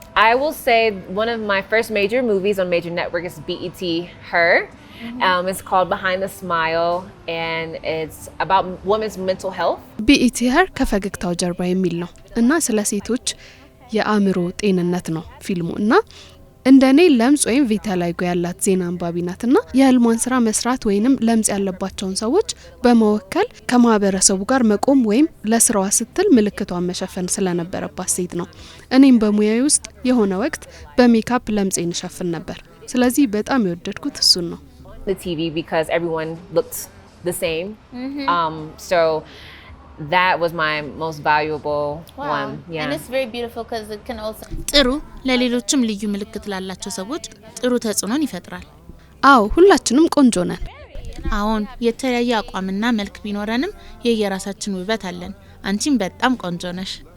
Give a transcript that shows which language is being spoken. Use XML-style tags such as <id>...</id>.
<en>I will say one of my first major movies on major network is BET Her. It's called Behind the Smile, and it's about women's mental health.</en> <am>BET Her ከፈገግታው ጀርባ የሚል ነው እና ስለ ሴቶች የአእምሮ ጤንነት ነው ፊልሙ እና እንደኔ ለምጽ ወይም ቪታላይጎ ያላት ዜና አንባቢ ናትና የህልሟን ስራ መስራት ወይንም ለምጽ ያለባቸውን ሰዎች በመወከል ከማህበረሰቡ ጋር መቆም ወይም ለስራዋ ስትል ምልክቷን መሸፈን ስለነበረባት ሴት ነው። እኔም በሙያዬ ውስጥ የሆነ ወቅት በሜካፕ ለምጽን ሸፍን ነበር። ስለዚህ በጣም የወደድኩት እሱን ነው።</am> <en>The TV because everyone looked the same. So that was my most valuable one. Yeah. And it's very beautiful because it can also</en> <am>ጥሩ ለሌሎችም ልዩ ምልክት ላላቸው ሰዎች ጥሩ ተጽዕኖን ይፈጥራል። አዎ ሁላችንም ቆንጆ ነን። አሁን የተለያየ አቋምና መልክ ቢኖረንም የየራሳችን ውበት አለን። አንቺም በጣም ቆንጆ ነሽ።</am>